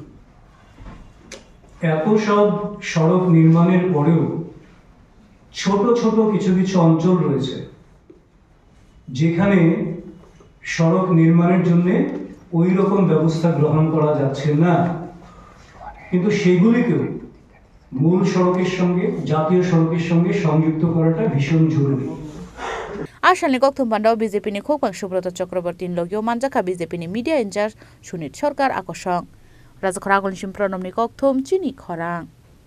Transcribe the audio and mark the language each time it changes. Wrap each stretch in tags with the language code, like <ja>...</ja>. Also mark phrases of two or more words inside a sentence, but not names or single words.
<bn>এত সব সড়ক নির্মাণের পরেও ছোট ছোট কিছু কিছু অঞ্চল রয়েছে যেখানে সড়ক নির্মাণের জন্য ওই রকম ব্যবস্থা গ্রহণ করা যাচ্ছে না কিন্তু সেগুলিকেও মূল সড়কের সঙ্গে জাতীয় সড়কের সঙ্গে সংযুক্ত করাটা ভীষণ জরুরি</bn> <trp>Ashalni kokthum pandao BJP ni khokpang Subroto Chakraborty logyo manjaka BJP ni</trp> <en>media incharge</en> <trp>Sunit Sarkar akosong Rajakhoragol Simpronom ni kokthum chini khorang</trp>